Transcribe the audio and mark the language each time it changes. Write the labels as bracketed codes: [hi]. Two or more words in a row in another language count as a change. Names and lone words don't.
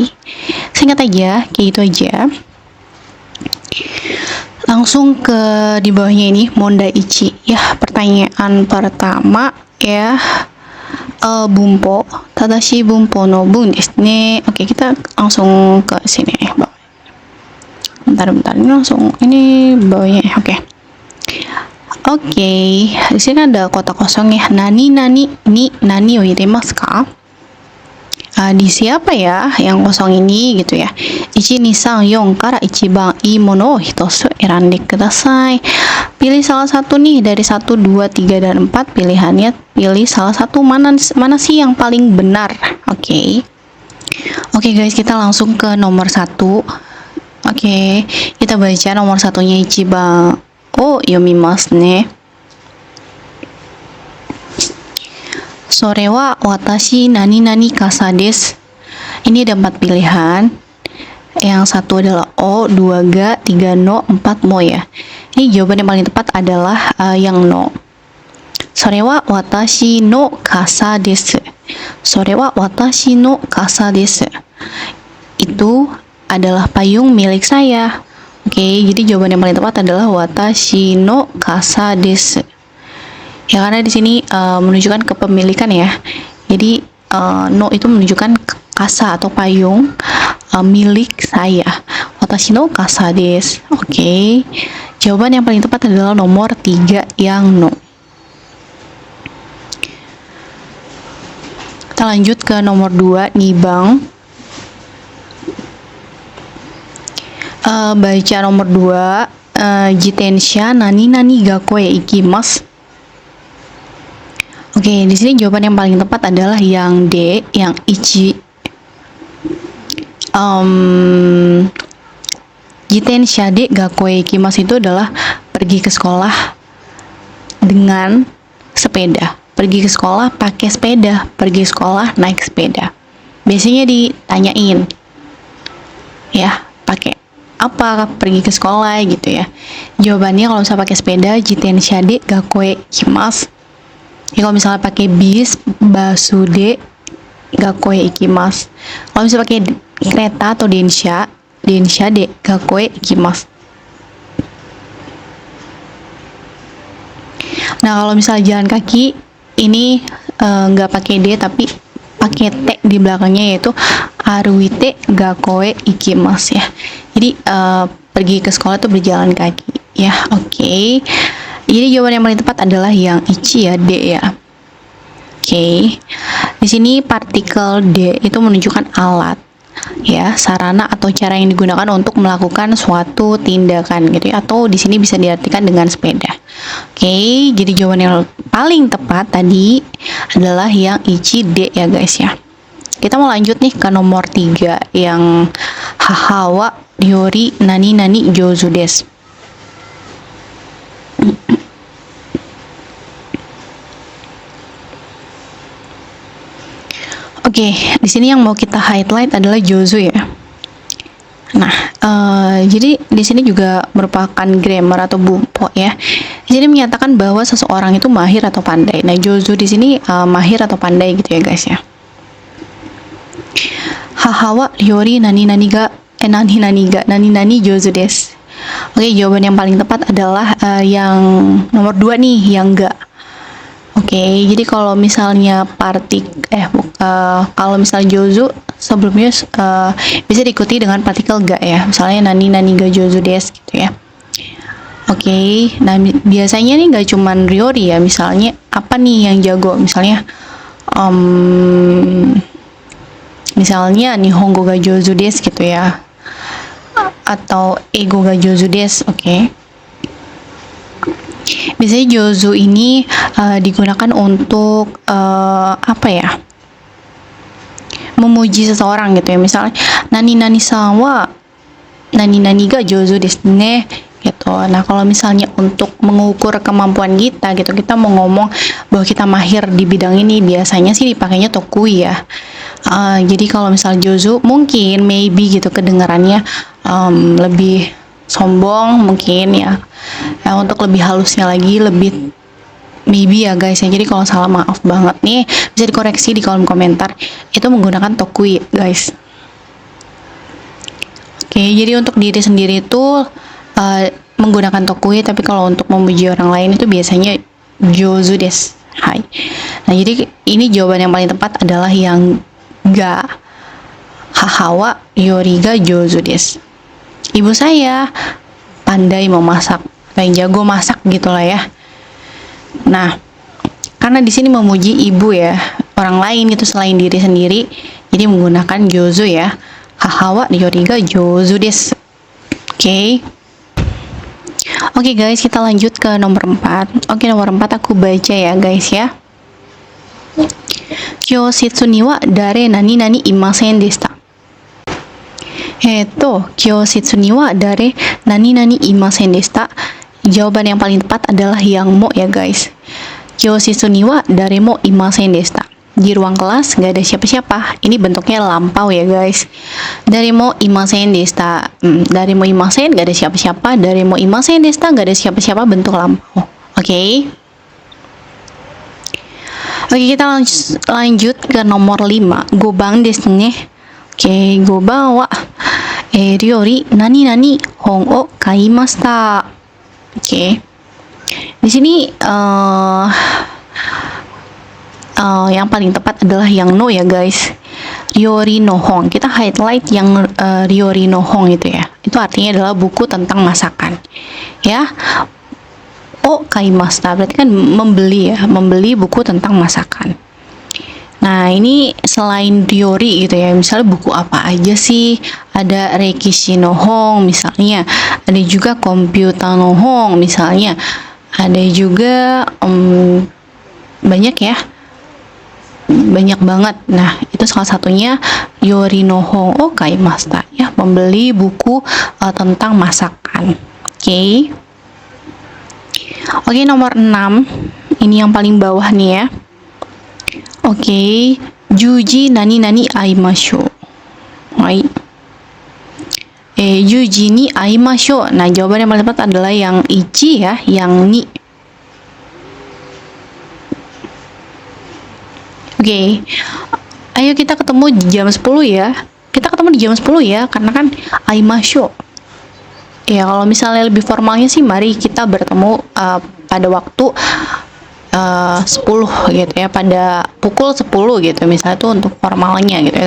[id] Singkat aja, kayak gitu aja. Langsung ke di bawahnya ini, mondaichi ya, pertanyaan pertama ya. [ja] 文法、正しい文法の文ですね. [id] Oke, kita langsung ke sini. Bentar, ini langsung ini bawahnya. Oke, di sini ada kotak kosong ya. [ja] 何に何を入れますか? [id] Di siapa ya yang kosong ini gitu ya. [ja] 1、2、3、4から一番いいものを一つ選んでください. [id] Pilih salah satu nih dari 1, 2, 3 dan 4 pilihannya. Pilih salah satu, mana sih yang paling benar. Oke guys, kita langsung ke nomor 1. Oke, kita baca nomor satunya [ja] 一番を読みますね. それは私なになに傘です. [id] Ini ada 4 pilihan. Yang satu adalah o, 2 ga, 3 no, 4 mo ya. Ini jawaban yang paling tepat adalah yang no. [ja] それは私の傘です. それは私の傘です. [id] Itu adalah payung milik saya. Oke, jadi jawaban yang paling tepat adalah [ja] 私の傘です. [id] Ya, karena di sini menunjukkan kepemilikan ya. Jadi no itu menunjukkan kasa atau payung milik saya. [ja] 私の傘です. [id] Oke. Jawaban yang paling tepat adalah nomor 3 yang no. Kita lanjut ke nomor 2, nibang. Baca nomor 2, [ja] 自転車なになに学校へ行きます. [id] Oke, di sini jawaban yang paling tepat adalah yang D, yang ichi. [ja] 自転車で学校へ行きます [id] itu adalah pergi ke sekolah dengan sepeda. Pergi ke sekolah pakai sepeda, pergi sekolah naik sepeda. Biasanya ditanyain, Ya, pakai apa pergi ke sekolah gitu ya. Jawabannya kalau misalnya pakai sepeda, [ja] 自転車で学校へ行きます. [id] Ya, kalau misalnya pakai bis, [ja] バスで学校へ行きます. [id] Kalau misalnya pakai kereta atau [ja] 電車で学校へ行きます. [id] Nah, kalau misalnya jalan kaki ini nggak pakai D tapi pakai T di belakangnya, yaitu [ja] 歩いて学校へ行きます [id] ya. Jadi pergi ke sekolah tuh berjalan kaki ya. Oke. Jadi jawaban yang paling tepat adalah yang ichi ya, D ya. Oke. Di sini partikel D itu menunjukkan alat ya, sarana atau cara yang digunakan untuk melakukan suatu tindakan gitu ya, atau di sini bisa diartikan dengan sepeda. Oke, jadi jawaban yang paling tepat tadi adalah yang ichi D ya guys ya. Kita mau lanjut nih ke nomor 3 yang [ja] 母は料理なになに上手です. [id] Oke, di sini yang mau kita highlight adalah jouzu ya. Nah, jadi di sini juga merupakan grammar atau bumpo ya. Di sini menyatakan bahwa seseorang itu mahir atau pandai. Nah, jouzu di sini mahir atau pandai gitu ya guys ya. [ja] 母は料理なになになに上手です. [id] Oke, jawaban yang paling tepat adalah yang nomor 2 nih, yang ga. Oke, jadi kalau misalnya kalau misalnya jouzu sebelumnya bisa diikuti dengan partikel ga ya. Misalnya [ja] なになにが上手です [id] gitu ya. Oke, nah biasanya nih nggak cuman ryori ya. Misalnya apa nih yang jago? Misalnya [ja] 日本語が上手です [id] gitu ya. Atau [ja] 英語が上手です, [id] oke. Biasanya jouzu ini digunakan untuk apa ya? Memuji seseorang gitu ya. Misalnya [ja] なになにさんはなになにが上手ですね [id] gitu. Nah, kalau misalnya untuk mengukur kemampuan kita gitu, kita mau ngomong bahwa kita mahir di bidang ini, biasanya sih dipakainya tokui ya. Jadi kalau misal jouzu mungkin maybe gitu kedengarannya lebih sombong mungkin ya. Untuk lebih halusnya lagi, lebih maybe ya guys ya. Jadi kalau salah maaf banget nih, bisa dikoreksi di kolom komentar. Itu menggunakan tokui guys. Oke, jadi untuk diri sendiri itu menggunakan tokui, tapi kalau untuk memuji orang lain itu biasanya [ja] 上手です. [id] Hai. Nah, jadi ini jawaban yang paling tepat adalah yang ga. [ja] 母は料理が上手です. [id] Ibu saya pandai memasak, kayak jago masak gitulah ya. Nah, karena di sini memuji ibu ya, orang lain itu selain diri sendiri, jadi menggunakan jouzu ya. [ja] 母は料理が上手です. [id] Oke. Oke guys, kita lanjut ke nomor 4. Oke, nomor 4 aku baca ya guys ya. [ja] 教室にはだれなになにいませんでした. 教室にはだれなになにいませんでした. [id] Jawaban yang paling tepat adalah yang mo ya guys. [ja] 教室にはだれもいませんでした. [id] Di ruang kelas nggak ada siapa-siapa. Ini bentuknya lampau ya guys. [ja] だれもいませんでした. だれもいません [id] nggak ada siapa-siapa. [ja] だれもいませんでした [id] nggak ada siapa-siapa, bentuk lampau. Oke. Oke, kita lanjut ke nomor 5. [ja] 五番ですね。オーケー、五番は料理なになに本を買いました. [id] Oke. Di sini yang paling tepat adalah yang no ya guys. [ja] 料理の本. [id] Kita highlight yang [ja] 料理の本 [id] itu ya. Itu artinya adalah buku tentang masakan. Ya. [ja] を買いました [id] berarti kan membeli ya, membeli buku tentang masakan. Nah, ini selain ryori gitu ya. Misalnya buku apa aja sih? Ada [ja] 歴史の本 [id] misalnya. Ada juga [ja] コンピューターの本 [id] misalnya. Ada juga banyak ya. Banyak banget. Nah, itu salah satunya [ja] 料理の本を買いました [id] ya, membeli buku tentang masakan. Oke. Oke, nomor 6. Ini yang paling bawah nih ya. Oke, [ja] 十時なになに会いましょう. はい。十時に会いましょう. [id] Nah, jawaban yang paling tepat adalah yang ichi ya, yang ni. Oke. Ayo kita ketemu di jam 10 ya. Kita ketemu di jam 10 ya, karena kan aimashou. Ya, kalau misalnya lebih formalnya sih mari kita bertemu pada waktu 10 gitu ya, pada pukul 10 gitu misalnya, itu untuk formalnya gitu ya.